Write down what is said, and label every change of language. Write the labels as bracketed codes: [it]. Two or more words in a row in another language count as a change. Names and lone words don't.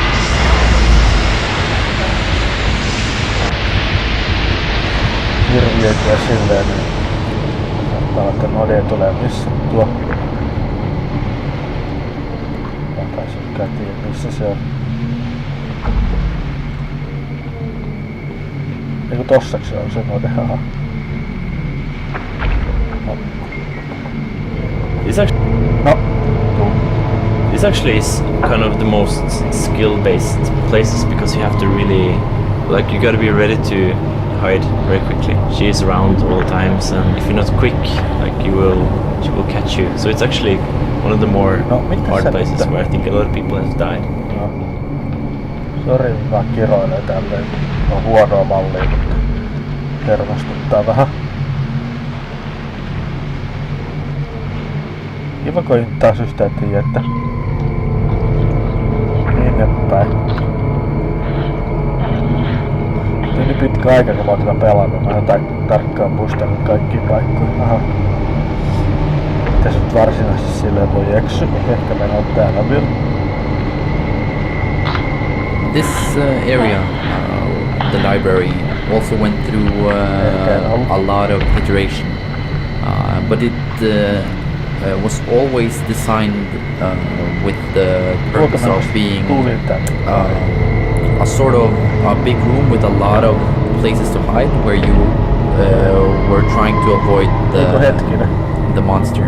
[fi] Hirviöitä ja silleen, niin saattaa että node tulee missä tuo. Mä taisin tiedä missä se on. Eiku tossaks se on se node, haha. No. [en] This actually is kind of the most skill-based places because you have to really, like, you gotta be ready to hide very quickly. She is around all the times, and if you're not quick, like, she will catch you. So it's actually one of the more hard places where I think a lot of people have died. [fi] No. Sori, mä kiroilen tälleen. On huonoa mallia, mutta hermostuttaa vähän. Kiva kun ei taas yhtään tiedä, että minne päin. Se on niin pitkä aika, kun mä oon tätä pelannut. Mä en tarkkaan muistanut kaikkia paikkoja. Aha. Mitäs nyt varsinaisesti silleen voi eksy? Ehkä mennä on täällä vielä. [en] This area, the library, also went through a lot of iteration, but it was always designed with the purpose of being a sort of a big room with a lot of places to hide, where you were trying to avoid the monster.